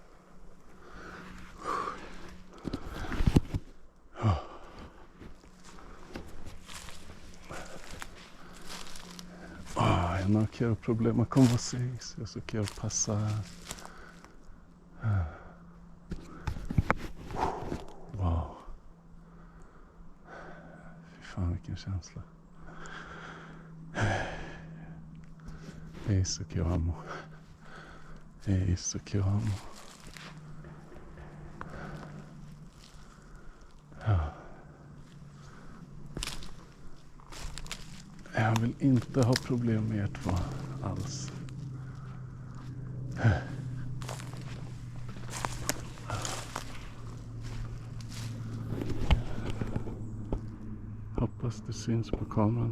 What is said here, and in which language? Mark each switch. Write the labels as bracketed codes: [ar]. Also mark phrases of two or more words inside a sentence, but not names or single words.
[pt] Eu não quero problema com vocês, eu só quero passar. Uau! [sv] Fy fan vilken känsla. [pt] É isso que eu amo. É isso que eu amo. [sv] Jag vill inte ha problem med er två alls. Hoppas det syns på kameran.